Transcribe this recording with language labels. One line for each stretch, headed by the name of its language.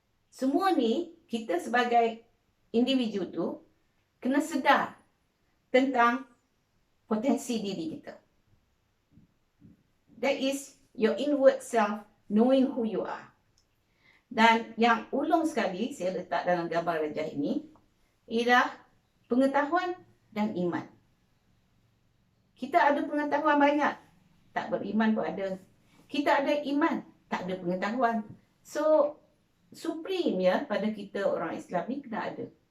Malay: Semua ni kita sebagai individu tu kena sedar tentang potensi diri kita.
English: That is your inward self, knowing who you are.
Malay: Dan yang ulung sekali saya letak dalam gambar rajah ini ialah pengetahuan dan iman. Kita ada pengetahuan banyak, tak beriman pun ada. Kita ada iman, tak ada pengetahuan. So, supreme ya pada kita orang Islam ni kena ada.